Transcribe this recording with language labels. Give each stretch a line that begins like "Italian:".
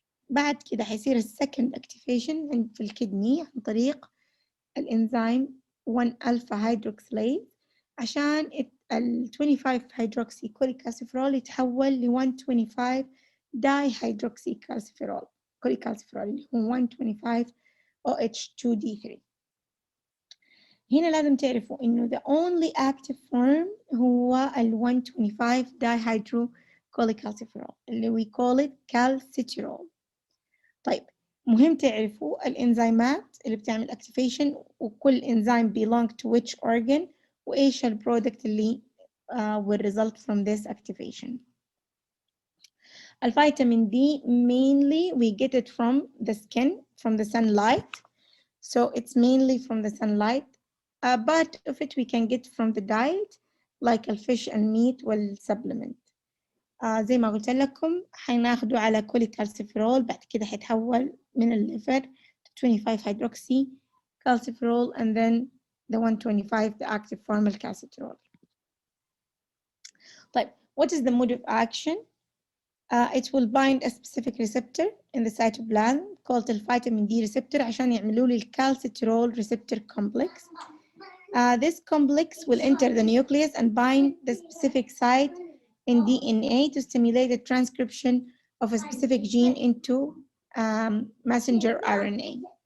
Arabic: بعد كده حيصير السكند اكتيفيشن في الكدني عن طريق الانزيم 1 alpha hydroxylase عشان ال 25 hydroxy cholecalciferol يتحول ل 125 dihydroxy cholecalciferol اللي هو 125 OH2D3. هنا لازم تعرفوا إنه
English: the only active form
Arabic: هو ال
English: 125 dihydrocholecalciferol
Arabic: اللي
English: we call it calcitirol.
Arabic: طيب مهم تعرفوا الإنزيمات اللي بتعمل activation وكل إنزيم
English: belong to which organ
Arabic: وإيش البرودكت اللي
English: will result from this activation. الفيتامين D mainly we get it from the skin, from the sunlight. So it's mainly from the sunlight. A part of it we can get from the diet like الفيش and meat والsupplement.
Arabic: زي ما قلت لكم حناخده على كوليكالسيفيرول، بعد كده حيتحول من الليفر
English: to 25 hydroxy calciferol and then the 125, the active form calcitriol. But what is the mode of action? It will bind a specific receptor in the cytoplasm called the vitamin D receptor
Arabic: عشان يعملوا لي الكالسيترول
English: receptor complex. This complex will enter the nucleus and bind the specific site in DNA to stimulate the transcription of a specific gene into messenger RNA.